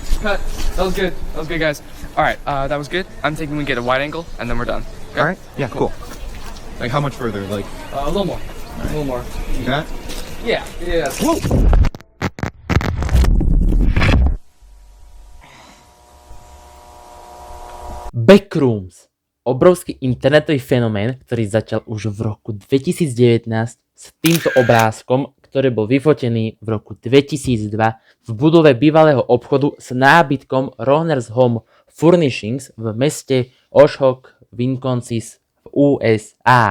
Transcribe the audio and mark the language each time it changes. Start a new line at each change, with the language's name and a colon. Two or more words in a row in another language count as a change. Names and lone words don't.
English: cut. That was good. That was good, guys. All right, that was good. I'm thinking we get a wide angle, and then we're done. Okay? All right. Yeah. Cool. Like how much further? Like A little more. A little more. that? Yeah. Yeah. Backrooms.
Slovak: Obrovský internetový fenomén, ktorý začal už v roku 2019 s týmto obrázkom, ktorý bol vyfotený v roku 2002 v budove bývalého obchodu s nábytkom Rohners Home Furnishings v meste Oshkosh, Wisconsin v USA.